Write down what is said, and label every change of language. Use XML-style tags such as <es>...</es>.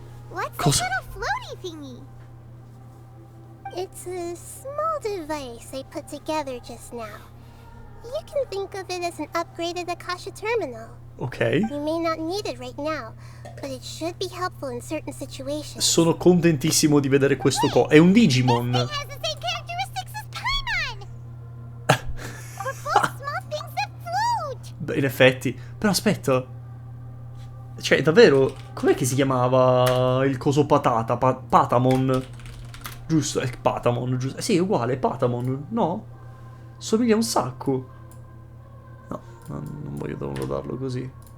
<en>What's this little floaty thingy? It's a small device I put together just now. You can think of it as an upgraded Akasha terminal. Ok. You may not need it right now, but it should be helpful in certain situations.</en> <it>Sono contentissimo di vedere questo È un Digimon.</it> <en>It has the same characteristics as Paimon. We're both small things that float.</en> <it>Beh, in effetti. Però aspetta. Cioè, davvero, com'è che si chiamava il coso patata? Patamon. Giusto, è Patamon, giusto. Sì, è uguale, Patamon, no? Somiglia un sacco. No, non voglio downloadarlo così.</it>